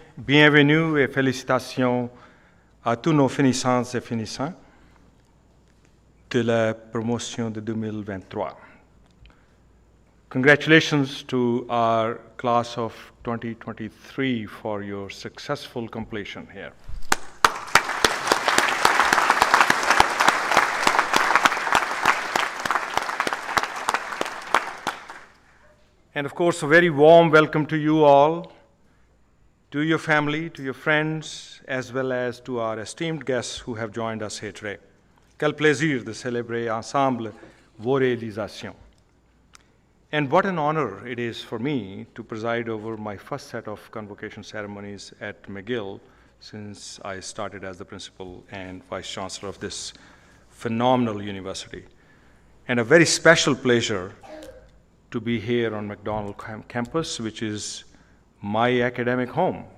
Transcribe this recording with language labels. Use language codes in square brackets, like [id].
[fr] Bienvenue et félicitations à tous nos finissantes et finissants de la promotion de 2023. [en] Congratulations to our class of 2023 for your successful completion here. And of course, a very warm welcome to you all, to your family, to your friends, as well as to our esteemed guests who have joined us here today. [fr] Quel plaisir de célébrer ensemble vos réalisations. [en] And what an honor it is for me to preside over my first set of convocation ceremonies at McGill since I started as the principal and vice chancellor of this phenomenal university. And a very special pleasure to be here on McDonald campus, which is my academic home.